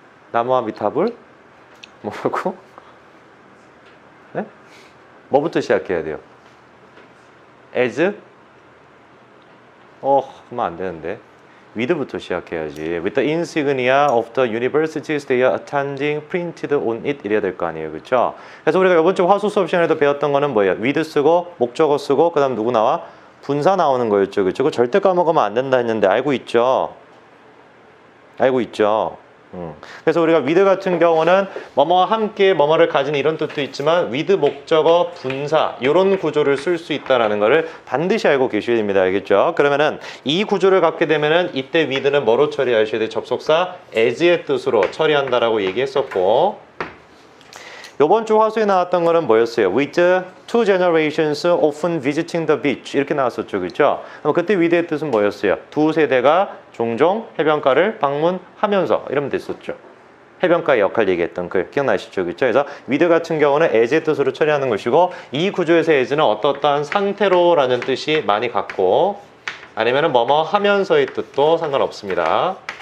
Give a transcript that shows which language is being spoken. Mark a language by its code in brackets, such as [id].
[ko] 나무와 미탑을 뭐라고? 네? 뭐부터 시작해야 돼요? as? 그러면 안 되는데. with부터 시작해야지. [en] with the insignia of the universities they are attending printed on it [ko] 이래야 될 거 아니에요, 그렇죠? 그래서 우리가 이번 주 화수 수업 시간에도 배웠던 거는 뭐예요? with 쓰고 목적어 쓰고 그다음 누구 나와? 분사 나오는 거였죠, 그렇죠? 그거 절대 까먹으면 안 된다 했는데 알고 있죠? 알고 있죠? 그래서 우리가 with 같은 경우는 뭐뭐와 함께 뭐뭐를 가진 이런 뜻도 있지만 with 목적어 분사 이런 구조를 쓸 수 있다는 것을 반드시 알고 계셔야 됩니다. 알겠죠? 그러면은 이 구조를 갖게 되면은 이때 with는 뭐로 처리하셔야 돼? 접속사 as의 뜻으로 처리한다라고 얘기했었고, 이번 주 화수에 나왔던 거는 뭐였어요? [en] with two generations often visiting the beach [ko] 이렇게 나왔었죠, 그렇죠? 그때 with의 뜻은 뭐였어요? 두 세대가 종종 해변가를 방문하면서 이러면 됐었죠. 해변가의 역할 얘기했던 글 기억나시죠, 그렇죠? 그래서 with 같은 경우는 as의 뜻으로 처리하는 것이고, 이 구조에서 as는 어떠한 상태로라는 뜻이 많이 갖고, 아니면은 뭐뭐 하면서의 뜻도 상관없습니다.